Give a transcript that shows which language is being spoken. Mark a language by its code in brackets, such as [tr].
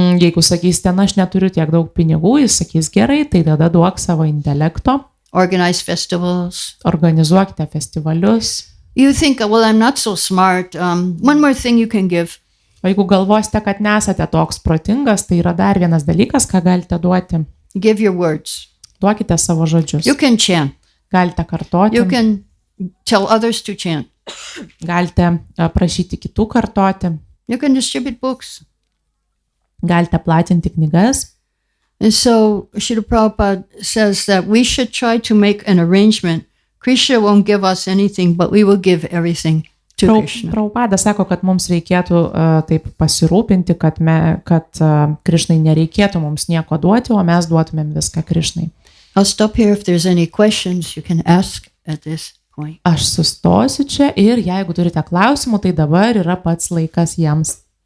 [lt] Jeigu sakysite, aš neturiu tiek daug pinigų, jis sakys gerai, tai tada duok savo intelekto. [en] Organize festivals. [lt] Organizuokite festivalius. [en] You think, well, I'm not so smart. One more thing you can give. [lt] O jeigu galvosite, kad nesate toks protingas, tai yra dar vienas dalykas, ką galite duoti. [en] Give your words. [lt] Duokite savo žodžius. [en] You can chant. [lt] Galite kartoti. [en] You can tell others to chant. [lt] Galite prašyti kitų kartoti. [en] You can distribute books. [lt] Galite platinti knygas. [en] And so Srila Prabhupada says that we should try to make an arrangement. Krishna won't give us anything, but we will give everything to Krishna. [lt] Prabhupada sako, kad mums reikėtų taip pasirūpinti, kad Krišnai nereikėtų mums nieko duoti, o mes duotumėm viską Krišnai. [en] I'll stop here. If there's any questions, you can ask at this point. [lt] Aš sustosiu čia ir jeigu turite klausimų, tai dabar yra pats laikas jiems.